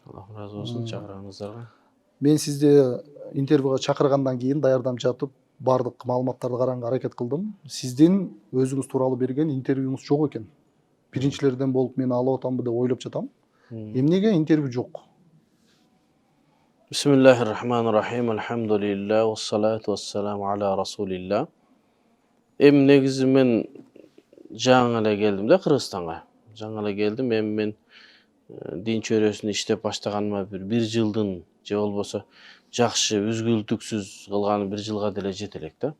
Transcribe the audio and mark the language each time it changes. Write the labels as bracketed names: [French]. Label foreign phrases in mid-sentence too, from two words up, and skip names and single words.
[Kyrgyz] Аллахым разы болсун чакырганыңыздарга. Мен сизди интервьюга чакыргандан кийин даярданып жатып бардык маалыматтарды караганга аракет кылдым. Сиздин өзүңүз тууралуу берген интервьюңуз жок экен. Биринчилерден болуп мен алып атамбы деп ойлоп жатам. Эмнеге интервью жок? [Arabic] بسم الله الرحمن الرحيم. الحمد لله، والصلاة والسلام على رسول الله. [Kyrgyz] Эми негизи мен жаңы эле келдим да Кыргызстанга. Жаңы эле келдим. Эми мен дин чөйрөсүндө иштеп баштаганыма бир жылдын же болбосо жакшы үзгүлтүксүз кылганы бир жылга деле жете элек да.